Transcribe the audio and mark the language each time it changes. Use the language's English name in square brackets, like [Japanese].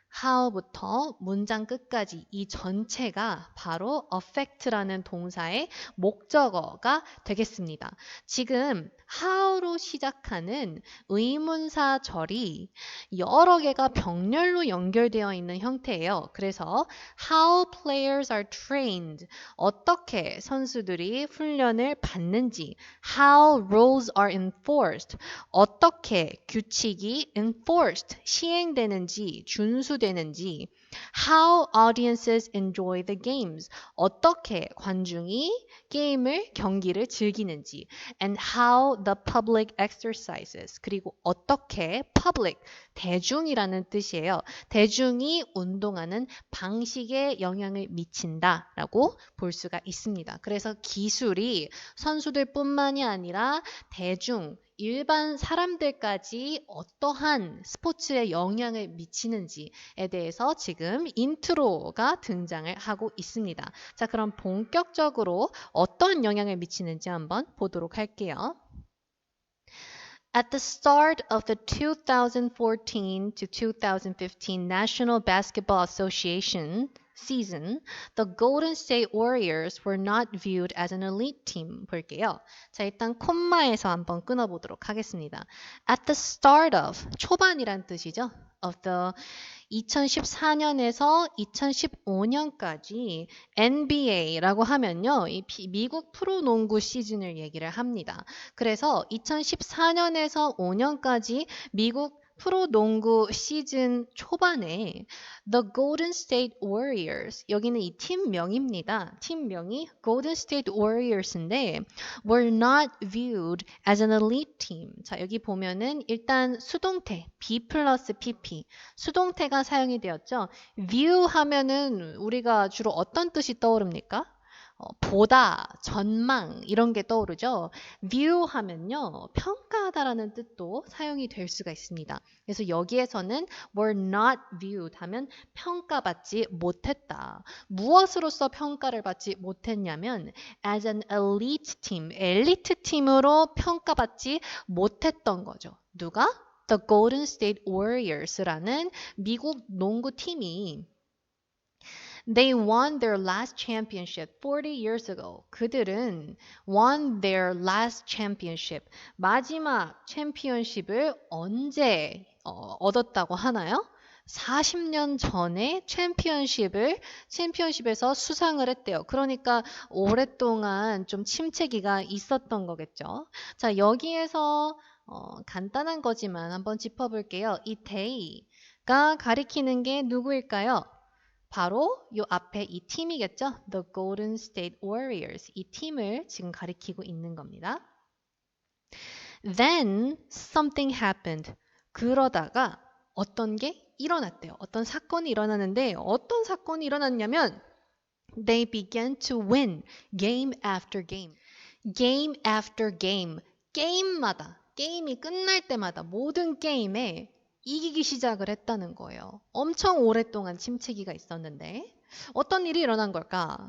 [Korean] how부터 문장 끝까지 이 전체가 바로 affect라는 동사의 목적어가 되겠습니다. 지금 how로 시작하는 의문사절이 여러 개가 병렬로 연결되어 있는 형태예요. [English] 그래서 how players are trained, [Korean] 어떻게 선수들이 훈련을 받는지, [English] how rules are enforced, [Korean] 어떻게 규칙이 [English] enforced, [Korean] 시행되는지, 준수되는지, [English] how audiences enjoy the games, [Korean] 어떻게 관중이 경기를 즐기는지, [English] and how the public exercises, [Korean] 그리고 어떻게 [English] public, [Korean] 대중이라는 뜻이에요. 대중이 운동하는 방식에 영향을 미친다라고 볼 수가 있습니다. 그래서 기술이 선수들뿐만이 아니라 대중, 일반 사람들까지 어떠한 스포츠에 영향을 미치는지에 대해서 지금 인트로가 등장을 하고 있습니다. 자, 그럼 본격적으로 어떤 영향을 미치는지 한번 보도록 할게요. [English] At the start of the 2014 to 2015 National Basketball Association season, the Golden State Warriors were not viewed as an elite team. [Korean] 볼게요. 자, 일단 콤마에서 한번 끊어보도록 하겠습니다. [English] At the start of, [Korean] 초반이란 뜻이죠. [English] of the [Korean] 2014년에서 2015년까지 NBA라고 하면요. 이 미국 프로농구 시즌을 얘기를 합니다. 그래서 2014년에서 5년까지 미국 프로농구 시즌 초반에 The Golden State Warriors, 여기는 이 팀명입니다. 팀명이 [English] Golden State Warriors인데 were not viewed as an elite team. [Korean] 자, 여기 보면은 일단 수동태 B 플러스 PP, 수동태가 사용이 되었죠. view 하면은 우리가 주로 어떤 뜻이 떠오릅니까? 보다, 전망 이런 게 떠오르죠. view 하면요. 평가하다라는 뜻도 사용이 될 수가 있습니다. 그래서 여기에서는 [English] were not viewed [Korean] 하면 평가받지 못했다. 무엇으로서 평가를 받지 못했냐면 [English] as an elite team, [Korean] 엘리트 팀으로 평가받지 못했던 거죠. 누가? [English] The Golden State Warriors라는 [Korean] 미국 농구팀이 [English] They won their last championship 40 years ago. [Korean] 그들은 [English] won their last championship. [Korean] 마지막 챔피언십을 언제 얻었다고 하나요? 40년 전에 챔피언십에서 수상을 했대요. 그러니까 오랫동안 좀 침체기가 있었던 거겠죠. 자, 여기에서 간단한 거지만 한번 짚어볼게요. 이 they가 가리키는 게 누구일까요? 바로 요 앞에 이 팀이겠죠? [English] The Golden State Warriors. [Korean] 이 팀을 지금 가리키고 있는 겁니다. [English] Then something happened. [Korean] 그러다가 어떤 게 일어났대요. 어떤 사건이 일어나는데 어떤 사건이 일어났냐면 [English] They began to win game after game. Game after game. [Korean] 게임마다 게임이 끝날 때마다 모든 게임에 이기기 시작을 했다는 거예요. 엄청 오랫동안 침체기가 있었는데 어떤 일이 일어난 걸까?